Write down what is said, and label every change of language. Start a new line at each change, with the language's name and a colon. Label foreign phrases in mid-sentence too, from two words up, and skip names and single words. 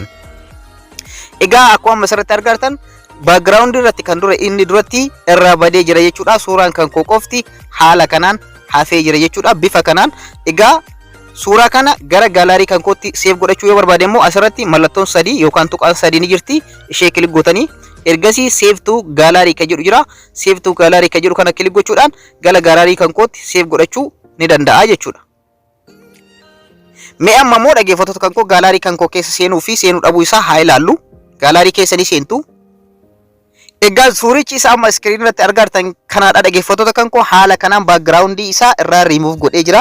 Oromo: Egaa akkuma asirratti argartan baakgiraawundii irratti kan dura inni duratti irraa badee jira jechuudha. Suuraan kan koo qofti haala kanaan hafee jira jechuudha. Bifa kanaan egaa suuraa kana gara gaalaarii kan kootti seef godhachuu yoo barbaade immoo asirratti mallattoon sadii yookaan tuqaan sadii ni jirti. Ishee kilik gootanii Ergasii
English: save to gallery
Oromo: kan jedhu jira.
English: Save to gallery
Oromo: kan jedhu kana click gochuudhaan gara gallery kan kootti save godhachuu ni danda'a jechuudha. Mee amma immoo dhaggeeffattoota kan koo gallery kan koo keessa seenuu fi seenuu dhabuu isaa haa ilaallu. Gallery keessa ni seentu. Egaa suurichi isaa amma screen irratti argartan kanaadha dhaggeeffattoota kan koo haala kanaan background isaa irraa remove godhee jira.